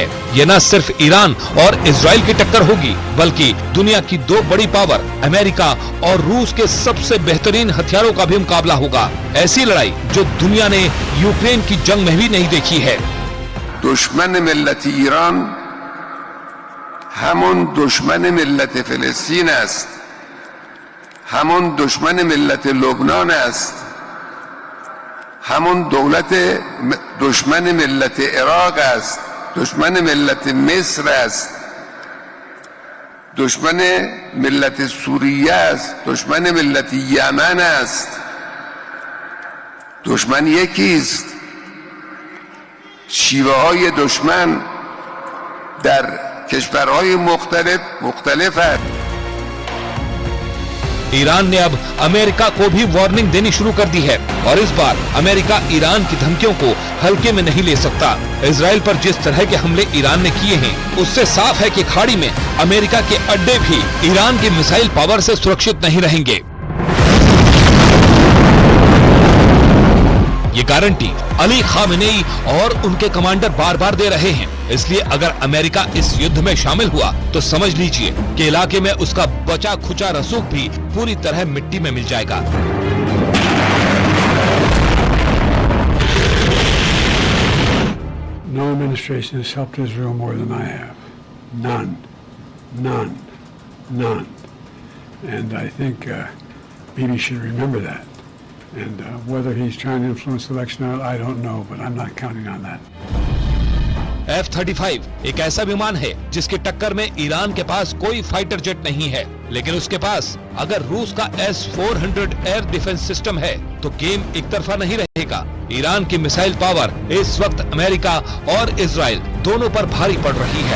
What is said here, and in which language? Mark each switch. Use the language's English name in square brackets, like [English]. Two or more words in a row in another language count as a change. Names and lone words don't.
[Hindi] ये न सिर्फ ईरान और इजराइल की टक्कर होगी, बल्कि दुनिया की दो बड़ी पावर अमेरिका और रूस के सबसे बेहतरीन हथियारों का भी मुकाबला होगा। ऐसी लड़ाई जो दुनिया ने यूक्रेन की जंग में भी नहीं देखी है। [Persian] دشمن ملت ایران همون دشمن ملت فلسطین است، همون دشمن ملت لبنان است، همون دشمن ملت عراق است، دشمن ملت مصر است، دشمن ملت سوریه است، دشمن ملت یمن است. دشمن یکی است، شیوه های دشمن در کشورهای مختلف است. [Hindi] ईरान ने अब अमेरिका को भी वार्निंग देनी शुरू कर दी है और इस बार अमेरिका ईरान की धमकियों को हल्के में नहीं ले सकता। इजराइल पर जिस तरह के हमले ईरान ने किए हैं, उससे साफ है कि खाड़ी में अमेरिका के अड्डे भी ईरान की [English] missile power [Hindi] से सुरक्षित नहीं रहेंगे। ये गारंटी अली खामेनेई और उनके कमांडर बार बार दे रहे हैं। इसलिए अगर अमेरिका इस युद्ध में शामिल हुआ तो समझ लीजिए कि इलाके में उसका बचा खुचा रसूख भी पूरी तरह मिट्टी में मिल जाएगा। [English] No administration has helped Israel more than I have. None. None. None. And I think Bibi should remember that. And whether he's trying to influence the election or not, I don't know, but I'm not counting on that. [Hindi] F-35 एक ऐसा विमान है जिसकी टक्कर में ईरान के पास कोई [English] fighter jet [Hindi] नहीं है, लेकिन उसके पास अगर रूस का S-400 [English] air defence system [Hindi] है तो गेम एक तरफा नहीं रहेगा। ईरान की [English] missile power [Hindi] इस वक्त अमेरिका और इजराइल दोनों पर भारी पड़ रही है।